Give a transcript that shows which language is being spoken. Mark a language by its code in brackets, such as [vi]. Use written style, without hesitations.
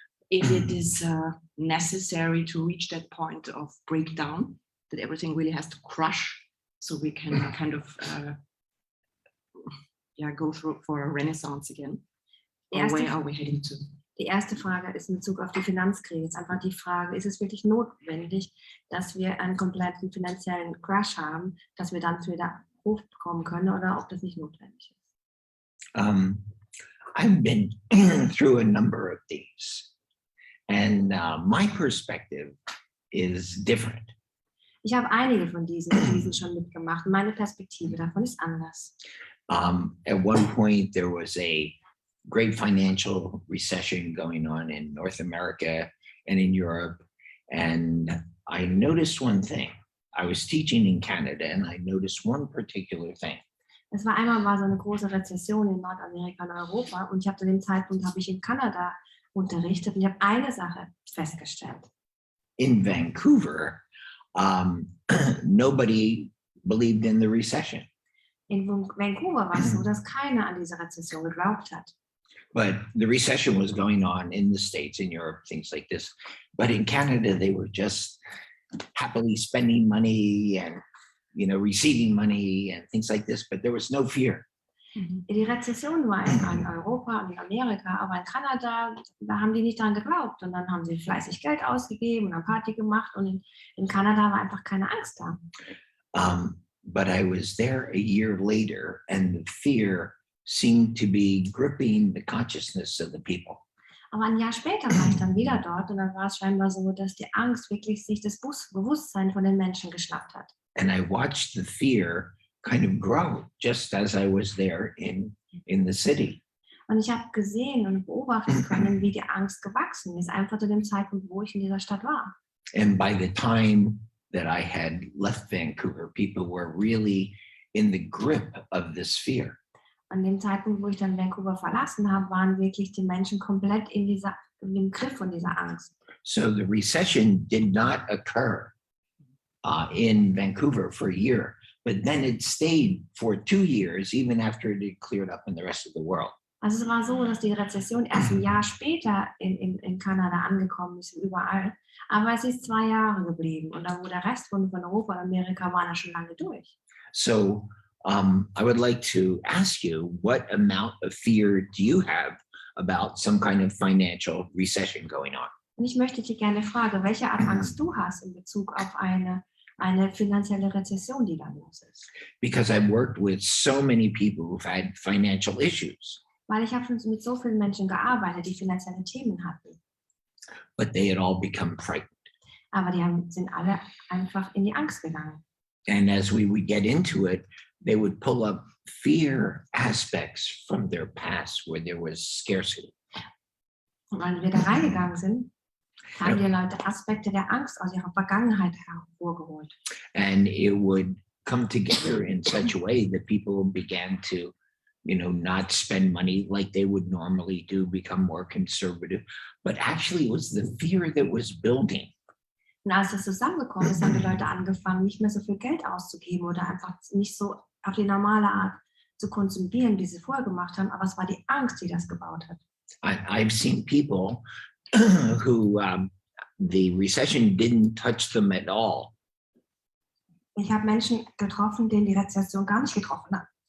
[en] If it is necessary to reach that point of breakdown, that everything really has to crush, so we can kind of go through for a renaissance again. Or where are we heading to? [de] Die erste Frage ist in Bezug auf die Finanzkrise. Ist einfach die Frage, ist es wirklich notwendig, dass wir einen kompletten finanziellen Crash haben, dass wir dann wieder hochkommen können, oder ob das nicht notwendig ist? [en] I've been through a number of these, and my perspective is different. [de] Ich habe einige von diesen Krisen schon mitgemacht. Meine Perspektive davon ist anders. [en] At one point, there was a great financial recession going on in North America and in Europe. And I noticed one thing. I was teaching in Canada and I noticed one particular thing. [de] Es war so eine große Rezession in Nordamerika und Europa und ich habe zu dem Zeitpunkt in Kanada unterrichtet und ich habe eine Sache festgestellt. [en] In Vancouver, nobody believed in the recession. [de] In Vancouver war es so, dass keiner an diese Rezession geglaubt hat. [en] But the recession was going on in the States, in Europe, things like this. But in Canada, they were just happily spending money and, receiving money and things like this. But there was no fear. [de] Die Rezession war in Europa und in Amerika, aber in Kanada, da haben die nicht dran geglaubt. Und dann haben sie fleißig Geld ausgegeben und eine Party gemacht. Und in Kanada war einfach keine Angst da. [en] But I was there a year later and the fear seemed to be gripping the consciousness of the people. [de] Aber ein Jahr später war ich dann wieder dort und dann war es scheinbar so, dass die Angst wirklich sich das Bewusstsein von den Menschen geschnappt hat. [en] And I watched the fear kind of grow just as I was there in the city. [de] Und ich habe gesehen und beobachten können, wie die Angst gewachsen ist, einfach zu dem Zeitpunkt, wo ich in dieser Stadt war. [en] And by the time that I had left Vancouver, people were really in the grip of this fear. [de] An dem Zeitpunkt, wo ich dann Vancouver verlassen habe, waren wirklich die Menschen komplett in dem Griff von dieser Angst. [en] So the recession did not occur in Vancouver for a year, but then it stayed for 2 years, even after it had cleared up in the rest of the world. [de] Also es war so, dass die Rezession erst ein Jahr später in Kanada angekommen ist, überall. Aber es ist 2 Jahre geblieben und dann, wo der Rest von Europa und Amerika war, schon lange durch. [en] So I would like to ask you, what amount of fear do you have about some kind of financial recession going on? [de] Und ich möchte dich gerne fragen, welche Art Angst du hast in Bezug auf eine finanzielle Rezession, die da los ist. [en] Because I've worked with so many people who've had financial issues. [de] Weil ich habe schon mit so vielen Menschen gearbeitet, die finanzielle Themen hatten. [en] But they had all become frightened. [de] Aber die sind alle einfach in die Angst gegangen. [en] And as we would get into it, they would pull up fear aspects from their past where there was scarcity. [de] Und wenn wir da reingegangen sind, haben die Leute Aspekte der Angst aus ihrer Vergangenheit hervorgeholt. [en] And it would come together in such a way that people began to, not spend money like they would normally do, become more conservative. But actually it was the fear that was building. [de] Und als das zusammengekommen ist, haben die Leute angefangen, nicht mehr so viel Geld auszugeben oder einfach nicht so auf die normale Art zu konsumieren, wie sie vorher gemacht haben. Aber es war die Angst, die das gebaut hat. [en] I've seen people who the recession didn't touch them at all. [de] Ich habe Menschen getroffen, denen die Rezession gar nicht getroffen hat.